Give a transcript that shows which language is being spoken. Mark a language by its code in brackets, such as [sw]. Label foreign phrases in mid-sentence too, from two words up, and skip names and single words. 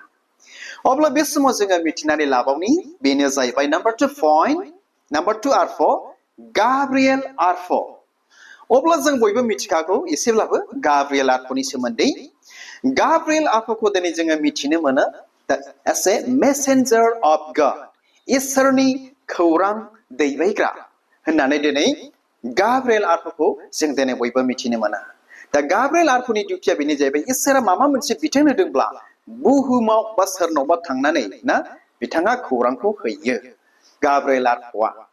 [brx] अब्ला बे समाव जोङो मिथिनानै लाबावनि बेनो जाहैबाय [en] number 2 point number 2 [brx] आरफो गाब्रिएल आरफो। अब्ला जों बयबो मिथिखागौ एसेब्लाबो गाब्रिएल आरफोनि सोमोन्दै। गाब्रिएल आरफोखौ दिनै जोङो मिथिनो मोनो [en] as a messenger of God [brx] इसोरनि खौरां दैबायग्रा होननानै दिनै गाब्रिएल आरफोखौ जों दिनै बयबो मिथिनो मोनो। दा गाब्रिएल आरफोनि डिउटिया बेनो जाहैबाय इसोरा माबा मोनसे बिथोन होदोंब्ला बुहुमाव बा सोरनावबा थांनानै ना बिथाङा खौरांखौ होयो गाब्रिएल आरफोआ।